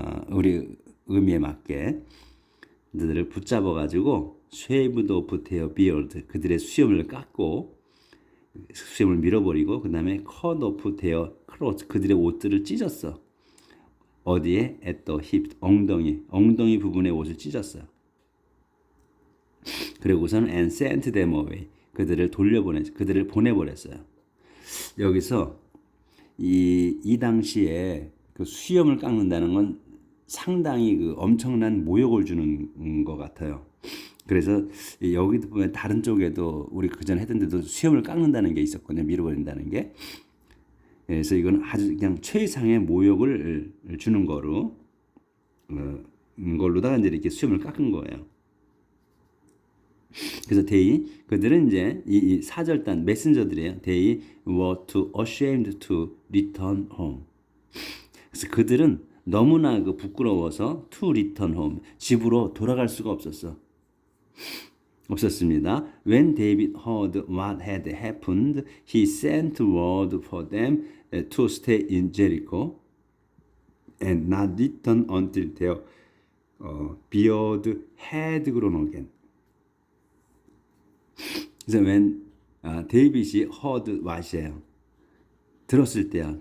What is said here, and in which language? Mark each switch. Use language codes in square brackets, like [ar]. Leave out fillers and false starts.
[ko] 우리 의미에 맞게 그들을 붙잡아 가지고 [en] shaved off their beard [ko] 그들의 수염을 깎고 수염을 밀어버리고 그 다음에 [en] cut off their clothes [ko] 그들의 옷들을 찢었어. 어디에? [en] at the hip [ko] 엉덩이 부분의 옷을 찢었어요. 그리고서는 [en] and sent them away [ko] 그들을 보내버렸어요. 여기서 이 당시에 그 수염을 깎는다는 건 상당히 그 엄청난 모욕을 주는 것 같아요. 그래서 여기도 보면 다른 쪽에도 우리 그전 했던 데도 수염을 깎는다는 게 있었거든요. 밀어버린다는 게. 그래서 이건 아주 그냥 최상의 모욕을 주는 걸로다가 이제 이렇게 수염을 깎은 거예요. 그래서 그들은 이제 이 사절단 메신저들이에요. [en] They were too ashamed to return home. [ko] 그래서 그들은 너무나 부끄러워서 [en] to return home [ko] 집으로 돌아갈 수가 없었습니다. [en] When David heard what had happened, he sent word for them to stay in Jericho and not return until their beard had grown again. [ko] 그래서 데이빗이 heard what이에요. 들었을 때요.